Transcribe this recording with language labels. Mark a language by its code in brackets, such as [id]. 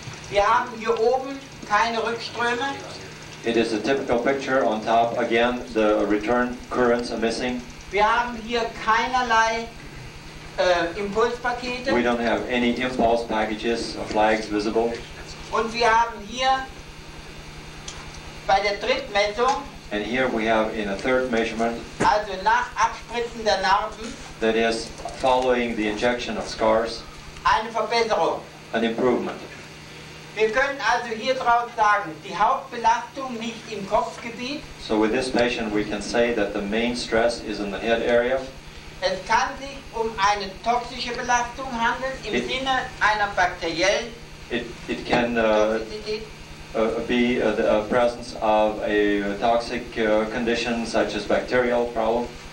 [de] Wir haben hier oben keine Rückströme. [en] It is a typical picture. On top, again, the return currents are missing. [de] Wir haben hier keinerlei Impulspakete. [en] We don't have any impulse packages or flags visible. [de] Und wir haben hier bei der Drittmessung, [en] And here we have in a third measurement, [de] also nach Abspritzen der Narben, [en] that is following the injection of scars, [de] eine Verbesserung. [en] an improvement. [de] Wir können also hier draus sagen, die Hauptbelastung liegt im Kopfgebiet. [en] So with this patient we can say that the main stress is in the head area. [de] Es kann sich um eine toxische Belastung handeln, im Sinne einer bakteriellen [en] It can [de] Toxizität. [en] be the presence of a toxic condition such as bacterial problem.